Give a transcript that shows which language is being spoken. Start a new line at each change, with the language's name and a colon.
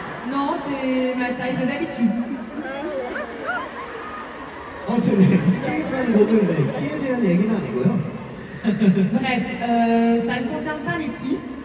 French: Non, c'est ma taille de d'habitude.
Korean: 아무튼 네, 스케이프라는 곡은 네, 키에 대한 얘기는 아니고요.
French: Bref, ça ne concerne pas les filles.